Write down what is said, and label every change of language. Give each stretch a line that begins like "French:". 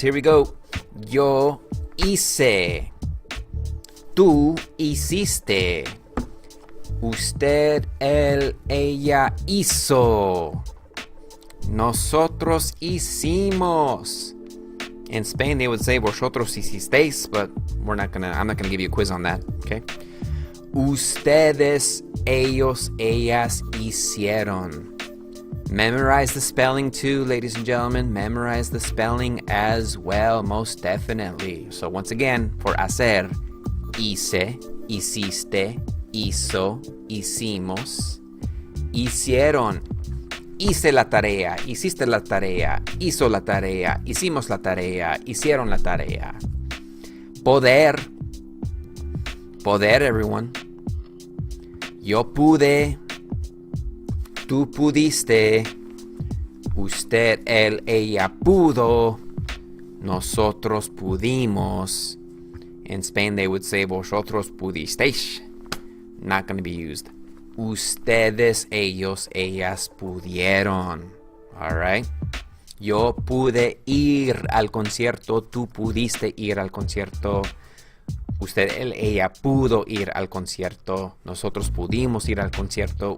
English: Here we go.
Spanish: Yo hice. Tú hiciste. Usted, él, ella hizo. Nosotros hicimos.
English: In Spain, they would say
Spanish: vosotros hicisteis,
English: but I'm not gonna give you a quiz on that, okay?
Spanish: Ustedes, ellos, ellas hicieron.
English: Memorize the spelling too, ladies and gentlemen. Memorize the spelling as well, most definitely. So once again, for hacer, hice, hiciste, hizo, hicimos, hicieron.
Spanish: Hice la tarea, hiciste la tarea, hizo la tarea, hicimos la tarea, hicieron la tarea. Poder. Poder, everyone. Yo pude. Tú pudiste. Usted, él, ella pudo. Nosotros pudimos.
English: In Spain, they would say
Spanish: vosotros pudisteis.
English: Not going to be used.
Spanish: Ustedes, ellos, ellas pudieron.
English: All right.
Spanish: Yo pude ir al concierto. Tú pudiste ir al concierto. Usted, él, ella pudo ir al concierto. Nosotros pudimos ir al concierto.